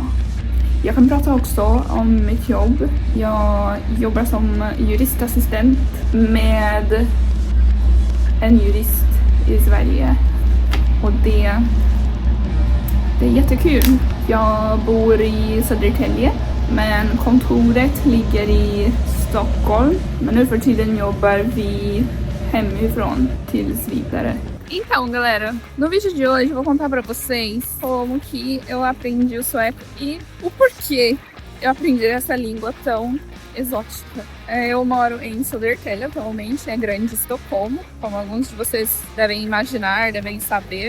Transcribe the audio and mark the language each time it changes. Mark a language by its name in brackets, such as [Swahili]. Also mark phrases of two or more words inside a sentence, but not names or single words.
[Swedish] Jag kan prata också om mitt jobb. Jag jobbar som juristassistent med en jurist i Sverige. Och det är jättekul. Jag bor i Södertälje, men kontoret ligger i Stockholm. Men nu för tiden jobbar vi hemifrån tills vidare. [Portuguese] Então, galera, no vídeo de hoje eu vou contar pra vocês como que eu aprendi o sueco e o porquê eu aprendi essa língua tão exótica. Eu moro em Södertälje atualmente, é grande Estocolmo, como alguns de vocês devem imaginar, devem saber.